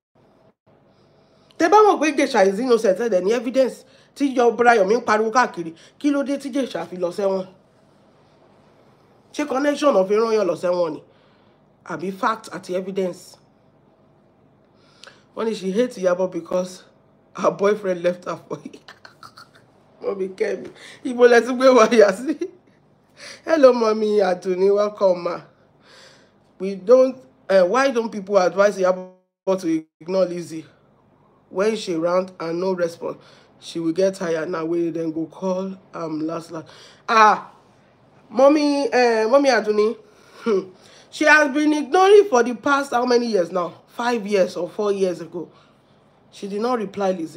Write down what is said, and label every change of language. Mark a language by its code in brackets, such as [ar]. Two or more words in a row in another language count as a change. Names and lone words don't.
[yo] Tẹ́ bá mọ̀ pé Ìjẹ̀ṣà [en] is innocent [yo] ẹ̀ dẹ̀ ní evidence tí Brayomi ń pariwo káàkiri. Kí ló dé tí Ìjẹ̀ṣà fi lọ sẹ́wọ̀n? Ṣé [en] connection of [yo] rán yàn lọ sẹ́wọ̀n ni? Àbí fact àti evidence? Wọ́n ní [en] she hates Iyabo because her boyfriend left her for you. [yo] Mommy Kemi, ibo lẹ tún gbé wáyà sí. [en] Hello, Mommy Aduni, welcome, ma. Why don't people advise Iyabo to ignore Lizzy? When she round and no response, she will get tired. Now we then go call last. Mommy Aduni, she has been ignoring for the past how many years now? 5 years or 4 years ago. She did not reply Lizzy.